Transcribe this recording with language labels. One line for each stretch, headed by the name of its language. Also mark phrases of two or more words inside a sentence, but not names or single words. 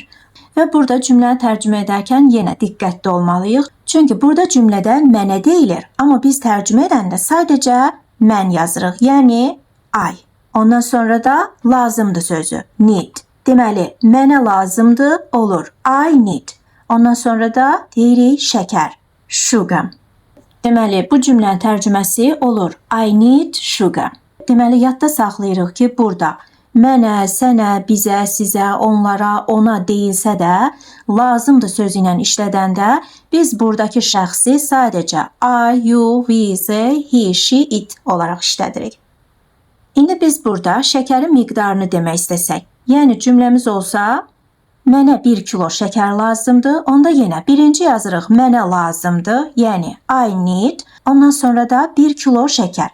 Azerbaijani: Və burada cümləni tərcümə edərkən yenə diqqətli olmalıyıq, çünki burada cümlədə mənə deyilir, amma biz tərcümə edəndə sadəcə mən yazırıq, yəni I. Ondan sonra da lazımdır sözü, need. Deməli, mənə lazımdır olur,
English: I need.
Azerbaijani: Ondan sonra da deyirik şəkər, sugar. Deməli, bu cümlənin tərcüməsi olur,
English: I need sugar.
Azerbaijani: Deməli, yadda saxlayırıq ki, burada mənə, sənə, bizə, sizə, onlara, ona deyilsə də, lazımdır sözü ilə işlədəndə biz buradakı şəxsi sadəcə
English: I, you, we, they, he, she, it
Azerbaijani: olaraq işlədirik. İndi biz burada şəkərin miqdarını demək istəsək, yəni cümləmiz olsa, mənə 1 kilo şəkər lazımdır, onda yenə birinci yazırıq mənə lazımdır, yəni
English: I need,
Azerbaijani: ondan sonra da 1 kilo şəkər.